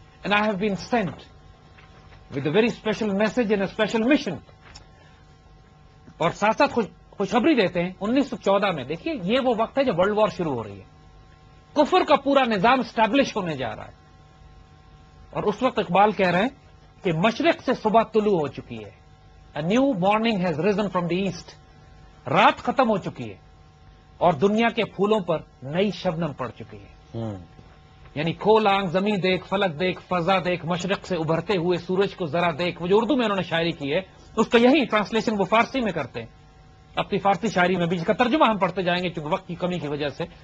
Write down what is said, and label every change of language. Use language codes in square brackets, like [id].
[en] And I have been sent with a very special message and a special mission. [ur] اور ساتھ ساتھ خوشخبری دیتے ہیں 1914 میں. دیکھیے یہ وہ وقت ہے جب ورلڈ وار شروع ہو رہی ہے، کفر کا پورا نظام اسٹیبلش ہونے جا رہا ہے. اور اس وقت اقبال کہہ رہے ہیں کہ مشرق سے صبح طلوع ہو چکی ہے. [en] A new morning has risen from the east. [ur] رات ختم ہو چکی ہے اور دنیا کے پھولوں پر نئی شبنم پڑ چکی ہے. یعنی کھول آنکھ، زمین دیکھ، فلک دیکھ، فضا دیکھ، مشرق سے ابھرتے ہوئے سورج کو ذرا دیکھ. وہ جو اردو میں انہوں نے شاعری کی ہے اس کا یہی ٹرانسلیشن وہ فارسی میں کرتے ہیں اپنی فارسی شاعری میں بھی، جس کا ترجمہ ہم پڑھتے جائیں گے چونکہ وقت کی کمی کی وجہ سے.